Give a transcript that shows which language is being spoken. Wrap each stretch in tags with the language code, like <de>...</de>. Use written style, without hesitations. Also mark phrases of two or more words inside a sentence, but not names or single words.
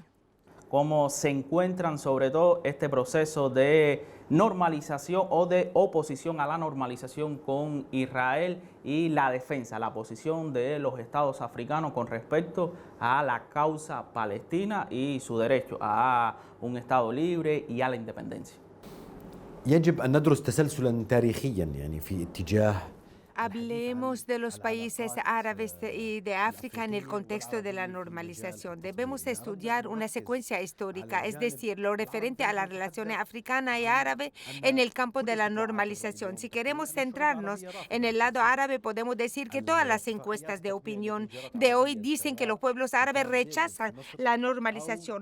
<es>¿Cómo se encuentran sobre todo este proceso de normalización o de oposición a la normalización con Israel y la defensa, la posición de los estados africanos con respecto a la causa palestina y su derecho a un estado libre y a la independencia?</es> <ar>يجب أن ندرس تسلسلا تاريخيا يعني في اتجاه</ar> <es>Hablemos de los países árabes y de África en el contexto de la normalización. Debemos estudiar una secuencia histórica, es decir, lo referente a las relaciones africana y árabe en el campo de la normalización. Si queremos centrarnos en el lado árabe, podemos decir que todas las encuestas de opinión de hoy dicen que los pueblos árabes rechazan la normalización.</es>